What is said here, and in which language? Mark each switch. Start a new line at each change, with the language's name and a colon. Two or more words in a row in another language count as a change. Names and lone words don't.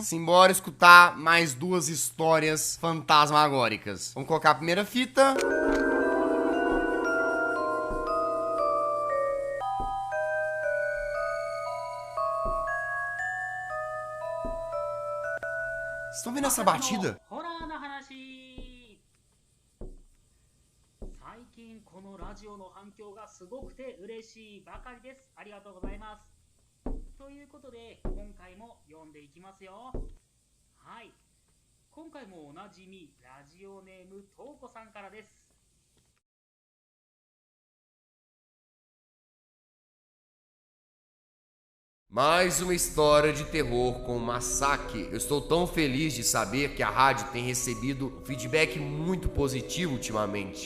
Portuguese: Simbora escutar mais duas histórias fantasmagóricas. Vamos colocar a primeira fita. Vocês estão vendo essa batida?
Japanese: 最近このラジオの反響がすごくて嬉しいばかりです。ありがとうございます。ということで今回も読んでいきますよ。はい。今回もおなじみラジオネームとうこさんからです。
Portuguese: Mais uma história de terror com massacre. Eu estou tão feliz de saber que a rádio tem recebido um feedback muito positivo ultimamente.